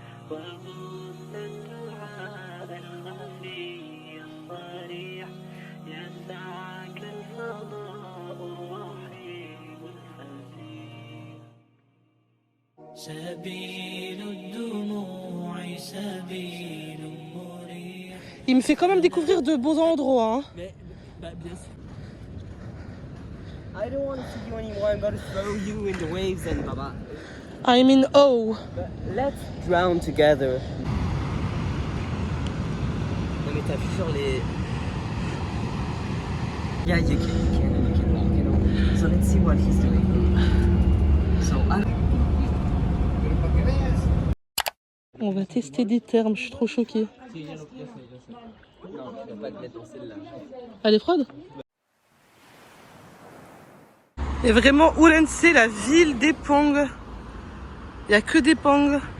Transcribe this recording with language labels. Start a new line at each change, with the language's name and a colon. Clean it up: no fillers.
Arabic: وغص الدعاء الخفي الصريح يسعك الفضاء الرحيم الفسيح سبيل الدموع سبيل مريح.
French: Il me fait quand même découvrir de beaux endroits. Hein. Bien sûr.
English: I don't want to see you anymore. I'm going to throw you in the waves and baba. I'm in awe. But let's drown together.
French: Non mais t'as vu sur les...
English: Yeah, you can walk, you know. So let's see what he's doing. So
French: On va tester des termes, je suis trop choquée. non, je vais pas te mettre dans celle-là. Elle est froide? Et vraiment, Ourense, la ville des Pong. Il n'y a que des Pong.